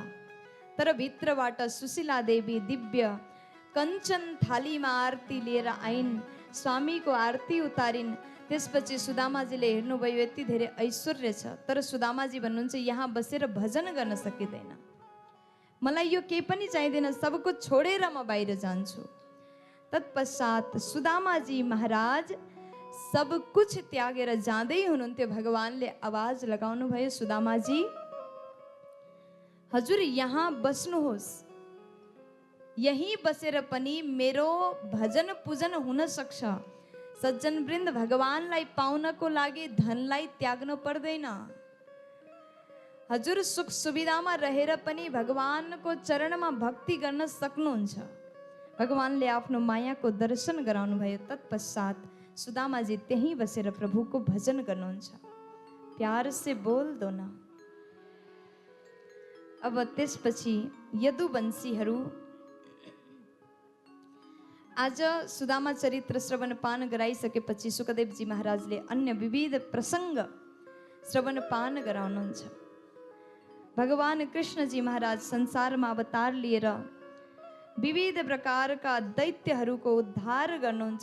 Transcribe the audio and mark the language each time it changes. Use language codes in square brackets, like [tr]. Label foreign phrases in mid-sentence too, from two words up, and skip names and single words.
[ne] तर भित्रबाट सुशीला देवी दिव्य कञ्चन थालीमा आरती लिएर आइन्, स्वामीको आरती उतारिन्। त्यसपछि सुदामाजीले हेर्नुभयो यति धेरै ऐश्वर्य छ, तर सुदामाजी भन्नुहुन्छ यहाँ बसेर भजन गर्न सकिँदैन, मलाई यो केही पनि चाहिँदैन, सबको छोडेर म बाहिर जान्छु। तत्पश्चात सुदामाजी महाराज सब कुछ त्यागेर जाँदै हुनुहुन्थ्यो। भगवानले आवाज लगाउनु भयो, सुदामाजी हजुर यहाँ बस्नुहोस्, यही बसेर पनि मेरो भजन पूजन हुन सक्छ। सज्जन वृन्द भगवानलाई पाउनको लागि धनलाई त्याग्नु पर्दैन। हजुर सुख सुविधामा रहेर पनि भगवानको चरणमा भक्ति गर्न सक्नुहुन्छ। भगवानले आफ्नो मायाको दर्शन गराउनु भयो। तत्पश्चात सुदामाजी त्यहीँ बसेर प्रभुको भजन गर्नुहुन्छ। [hi] प्यार से बोल दो न। [ne] अब त्यसपछि यदुवंशीहरू आज सुदामा चरित्र श्रवणपान गराइसकेपछि सुखदेवजी महाराजले अन्य विविध प्रसङ्ग श्रवणपान गराउनुहुन्छ। भगवान कृष्णजी महाराज संसारमा अवतार लिएर विविध प्रकारका दैत्यहरूको उद्धार गर्नुहुन्छ।